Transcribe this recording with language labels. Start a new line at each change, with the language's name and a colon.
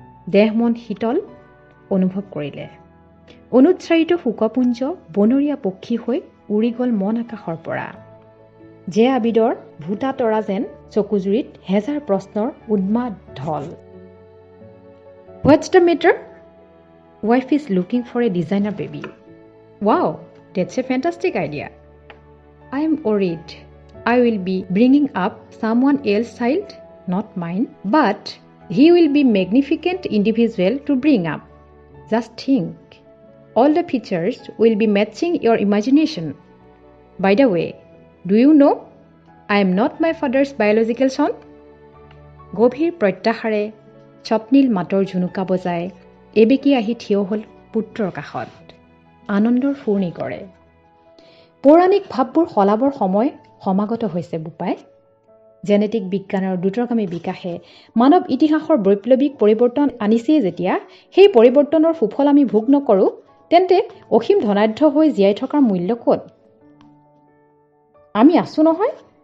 Assamese: দেহ মন শীতল অনুভৱ কৰিলে। অনুচ্চাৰিত শোকপুঞ্জ বনৰীয়া পক্ষী হৈ উৰি গ'ল মন আকাশৰ পৰা। যে আবিদৰ ভূতা তৰা যেন চকুজুৰিত হেজাৰ প্ৰশ্নৰ উন্মাদ ঢল।
English: What's the matter? Wife is looking for a designer baby. Wow, that's a fantastic idea. I am worried. I will be bringing up someone else's child, not mine, but he will be magnificent individual to bring up. Just think. All the features will be matching your imagination. By the way, do you know I am not my father's biological son?
Assamese: গভীৰ প্ৰত্যাহাৰে স্বপ্নীল মাতৰ ঝুনুকা বজাই এবেকি আহি থিয় হ'ল পুত্ৰৰ কাষত। আনন্দৰ ফুৰ্ণি কৰে। পৌৰাণিক ভাৱবোৰ সলাবৰ সময় সমাগত হৈছে বোপাই। জেনেটিক বিজ্ঞানৰ দ্ৰুতগামী বিকাশে মানৱ ইতিহাসৰ বৈপ্লৱিক পৰিৱৰ্তন আনিছেই যেতিয়া সেই পৰিৱৰ্তনৰ সুফল আমি ভোগ নকৰোঁ, তেন্তে অসীম ধনাঢ্য হৈ জীয়াই থকাৰ মূল্য ক'ত? আমি আছোঁ নহয়?